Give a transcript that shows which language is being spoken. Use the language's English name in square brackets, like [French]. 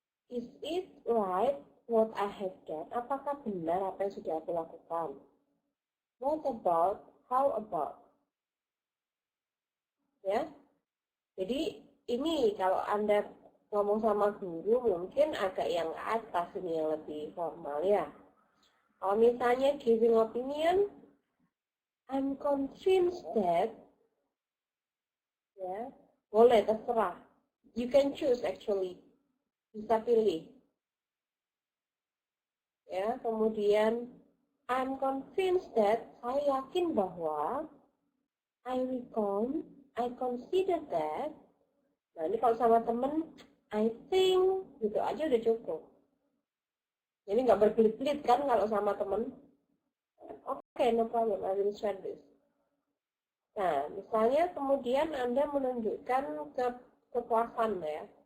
[English] Is it right what I have done? [Indonesian] Apakah benar apa yang sudah aku lakukan? [English] What about? How about? [Indonesian] Ya. Jadi ini kalau Anda ngomong sama guru mungkin agak yang atas ini yang lebih formal ya. Kalau misalnya [English] giving opinion, I'm convinced that, [Indonesian] ya, boleh terserah. [English] You can choose actually, [Indonesian] bisa pilih. Ya, kemudian [English] I'm convinced that, [Indonesian] saya yakin bahwa, [English] I consider that. [Indonesian] Nah ini kalau sama temen, [English] I think, [Indonesian] gitu aja udah cukup. Jadi nggak berbelit-belit kan kalau sama temen. Oke, [English] no problem, I will share this. [Indonesian] Nah, misalnya kemudian Anda menunjukkan kepuasan ya.